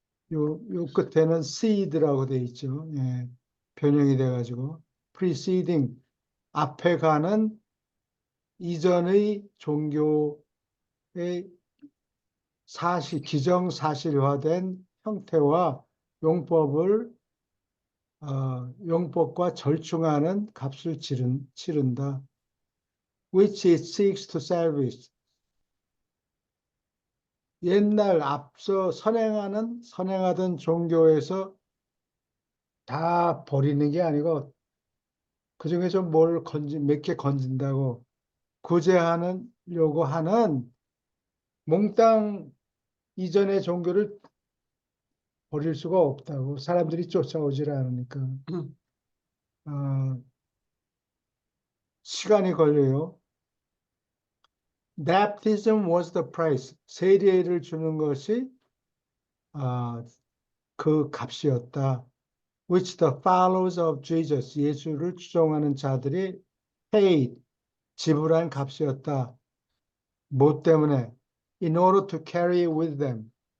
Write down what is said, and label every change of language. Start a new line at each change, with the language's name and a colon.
Korean: 요 끝에는
English: seed
Korean: 라고 돼 있죠. 예, 변형이 돼가지고
English: preceding
Korean: 앞에 가는 이전의 종교의 기정사실화된 형태와 용법을 용법과 절충하는 값을 치른다.
English: Which it seeks to salvage.
Korean: 옛날 앞서 선행하던 종교에서 다 버리는 게 아니고 그 중에서 몇 개 건진다고 구제하려고 하는 몽땅 이전의 종교를 버릴 수가 없다고. 사람들이 쫓아오질 않으니까. 어, 시간이 걸려요.
English: Baptism was the price.
Korean: 세례를 주는 것이 그 값이었다.
English: Which the followers of Jesus,
Korean: 예수를 추종하는 자들이
English: paid,
Korean: 지불한 값이었다. 뭐 때문에?
English: In order to carry with them.